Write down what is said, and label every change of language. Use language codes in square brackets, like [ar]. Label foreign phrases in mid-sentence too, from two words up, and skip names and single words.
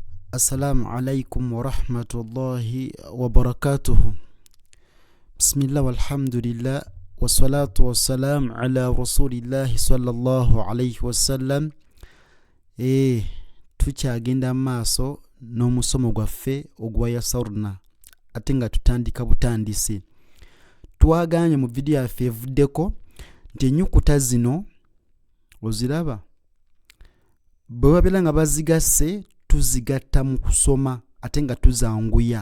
[ar] السلام عليكم ورحمة الله وبركاته. بسم الله والحمد لله والصلاة والسلام على رسول الله صلى الله عليه وسلم. [lg] tukyagenda maaso n'omusomo gwaffe ogwa yasarna ate nga tutandika butandisi. Twaganye mu video yaffe evuddeko nti ennyukuta zino oziraba bwe babeera nga bazigase tuzigatta mu kusoma ate nga tuzanguya.